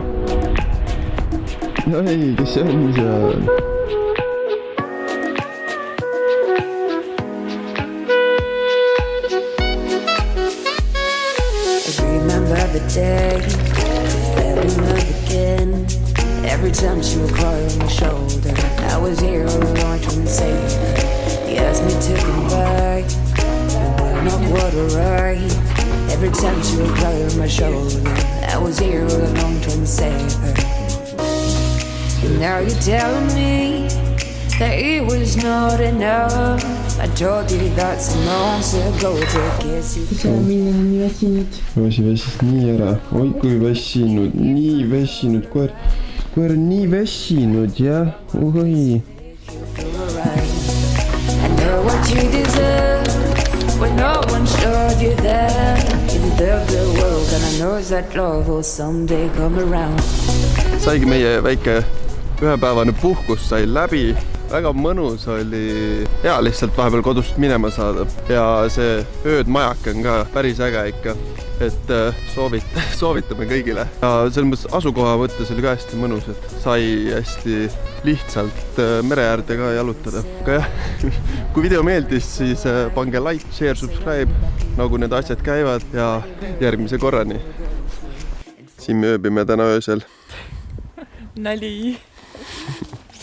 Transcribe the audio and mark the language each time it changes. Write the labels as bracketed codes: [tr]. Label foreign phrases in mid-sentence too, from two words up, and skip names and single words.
[et] Oi, kes see on seal? [en] I remember the day fell in love again. Every time she would cry on my shoulder, I was here all alone trying to save her. He asked me to come back, and we're not what we're right. Every time she would cry on my shoulder, I was here all along trying to save her. And now you're telling me that it was not enough. I told you that some months ago, but guess you [et] väsis nii ära. Oi kui väsinud, nii väsinud. Koer on nii väsinud, jah? Oi. [en] I know what you deserve when no one showed you that. You deserve the world, and I know that love will someday come around. [et] Saigi meie väike ühepäevane puhkus sai läbi. Väga mõnus oli hea lihtsalt vahepeal kodust minema saada. Ja see öödmajake on ka päris äge ikka. Et soovitame kõigile. Ja selles mõttes asukoha mõttes oli ka hästi mõnus, et sai hästi lihtsalt mere äärde ka jalutada. Aga jah, kui video meeldis, siis pange [en] like, share, subscribe, [et] nagu need asjad käivad ja järgmise korrani. Siin me ööbime täna öösel. Nali.